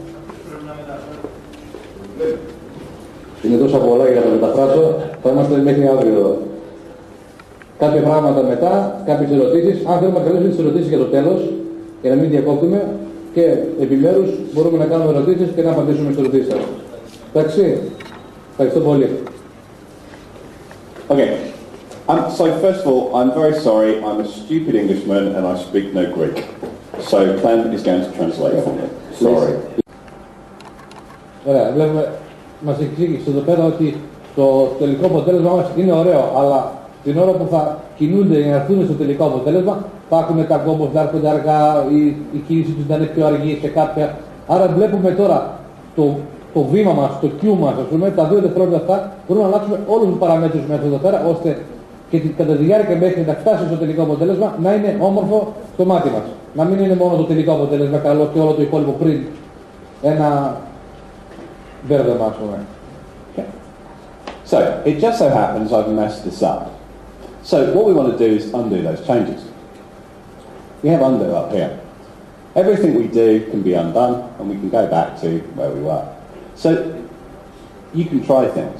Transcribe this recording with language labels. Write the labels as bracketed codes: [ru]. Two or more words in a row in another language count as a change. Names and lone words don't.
[el] Είναι τόσα πολλά για να τα μεταφράσω. Θα είμαστε μέχρι αύριο εδώ. Κάποια πράγματα μετά, κάποιες ερωτήσεις. Αν θέλουμε να καλέσουμε τις ερωτήσεις για το τέλος, για να μην διακόπτουμε, και επιμέρους μπορούμε να κάνουμε ερωτήσεις και να απαντήσουμε στις ερωτήσεις σας. Εντάξει. Ευχαριστώ πολύ. [en] Okay. So first of all, I'm very sorry. I'm a stupid Englishman and I speak no Greek. So Clem is going to translate for me. Sorry. [el] Ωραία, βλέπουμε, μας εξήγησε εδώ πέρα ότι το τελικό αποτέλεσμα μας είναι ωραίο, αλλά την ώρα που θα κινούνται για να έρθουν στο τελικό αποτέλεσμα, θα έχουμε τα κόμπος να έρχονται αργά, η κίνηση τους να είναι πιο αργή σε κάποια. Άρα βλέπουμε τώρα το βήμα μας, το Q μας, ας πούμε, τα 2 δευτερόλεπτα αυτά, μπορούμε να αλλάξουμε όλους τους παραμέτρους μέσα εδώ πέρα, ώστε και κατά τη διάρκεια μέχρι να φτάσει στο τελικό αποτέλεσμα να είναι όμορφο στο μάτι μας. Να μην είναι μόνο το τελικό αποτέλεσμα καλό και όλο το υπόλοιπο πριν ένα μπέρδεμα, ας πούμε. [en] Okay. So, it just so happens I've messed this up. So, what we want to do is undo those changes. We have undo up here. Everything we do can be undone, and we can go back to where we were. So, you can try things.